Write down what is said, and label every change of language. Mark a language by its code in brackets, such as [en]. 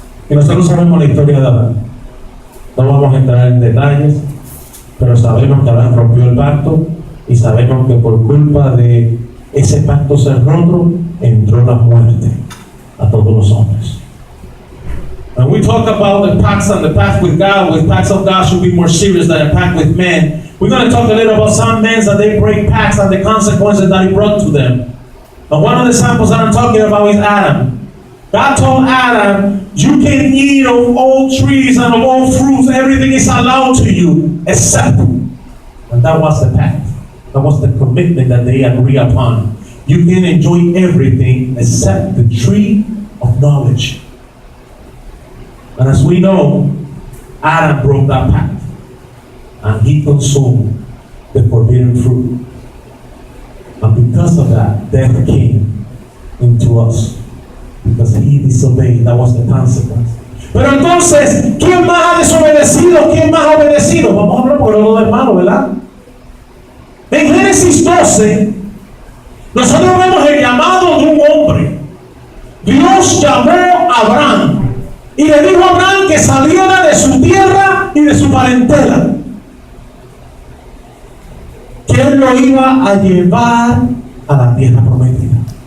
[es] Y nosotros sabemos la historia de Adán. No vamos a entrar en detalles, pero sabemos que Adán rompió el pacto y sabemos que por culpa de ese pacto ser roto, entró la muerte a todos los hombres. [en] When we talk about the pacts and the pact with God, with pacts of God should be more serious than a pact with men. We're going to talk a little about some men that they break pacts and the consequences that it brought to them. And one of the examples that I'm talking about is Adam. God told Adam, you can eat of all trees and of all fruits, everything is allowed to you, except, and that was the pact. That was the commitment that they agreed upon. You can enjoy everything except the tree of knowledge. And as we know, Adam broke that pact, and he consumed the forbidden fruit. And because of that, death came into us. Because he disobeyed, that was the consequence. [es] Pero entonces, ¿quién más ha desobedecido? ¿Quién más ha obedecido? Vamos a hablar por los dos hermanos, ¿verdad? En Génesis 12, nosotros vemos el llamado de un hombre. Dios llamó a Abraham y le dijo a Abraham que saliera de su tierra y de su parentela, que él lo iba a llevar a la tierra prometida.